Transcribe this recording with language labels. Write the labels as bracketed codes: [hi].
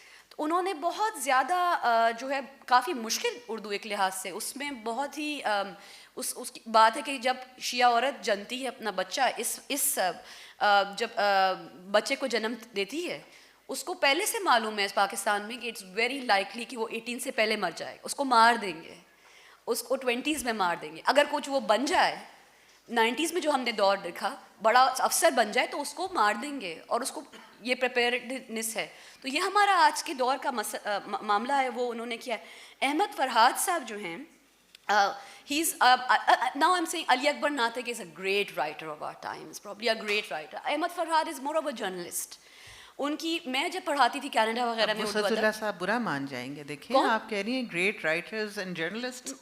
[ur] تو انہوں نے بہت زیادہ جو ہے کافی مشکل اردو ایک لحاظ سے, اس میں بہت ہی اس کی بات ہے کہ جب شیعہ عورت جنتی ہے اپنا بچہ, اس جب بچے کو جنم دیتی ہے اس کو پہلے سے معلوم ہے اس پاکستان میں کہ [en] it's very likely [ur] کہ وہ 18 سے پہلے مر جائے, اس کو مار دیں گے, اس کو 20s میں مار دیں گے. اگر کچھ وہ بن جائے 90s میں جو ہم نے دور دیکھا, بڑا افسر بن جائے تو اس کو مار دیں گے, اور اس کو یہ پریپیئرڈنس ہے. تو یہ ہمارا آج کے دور کا معاملہ ہے, وہ انہوں نے کیا ہے. احمد فرحاد صاحب جو ہیں, [en] he is now I'm saying Ali Akbar Natiq is a great writer of our times, probably a great writer. Ahmad Farhad is more of a journalist. [ur] ان کی میں جب پڑھاتی تھی کینیڈا وغیرہ میں وسعت اللہ صاحب برا مان جائیں گے, دیکھیں آپ کہہ رہی ہیں [en] Great writers and journalist.